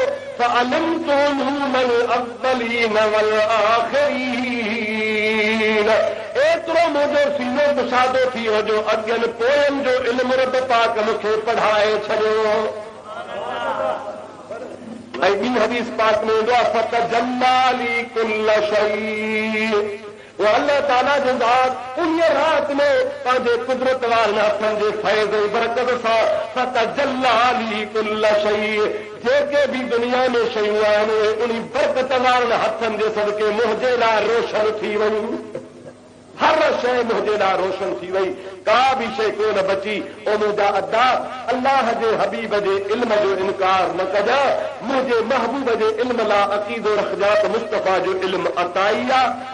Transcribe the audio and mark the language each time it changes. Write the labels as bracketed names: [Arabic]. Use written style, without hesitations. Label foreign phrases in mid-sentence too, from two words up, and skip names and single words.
[Arabic] فعلمت من الأولين والآخرين, [Sindhi] एतिरो मुंहिंजो सीनो कुशादो थी वियो जो अॻियनि पोयनि जो इल्मु रब पाक मूंखे पढ़ाए छॾियो। ऐं ॿी हदीस पाक में ईंदो आहे [Arabic] فتجلى لي كل شيء, [Sindhi] वो अल्लाह ताला जो ज़ात उन रात में पंहिंजे कुदरत वारनि हथनि जे फैज़ ऐं बरकत सां [Arabic] فتجلى لي كل شيء, [Sindhi] जेके बि दुनिया में शयूं आहिनि उहे उन बरकत वारनि हथनि जे सदके मुंहिंजे लाइ रोशन थी वयूं। हर शइ मुंहिंजे लाइ रोशन थी वई, का बि शइ कोन बची। ओ मुंहिंजा अदा, अल्लाह जे हबीब जे इल्म जो इनकार न कजां, मुंहिंजे महबूब जे इल्म लाइ अक़ीदो रखजां त मुस्तफ़ा जो इल्म अताई आहे।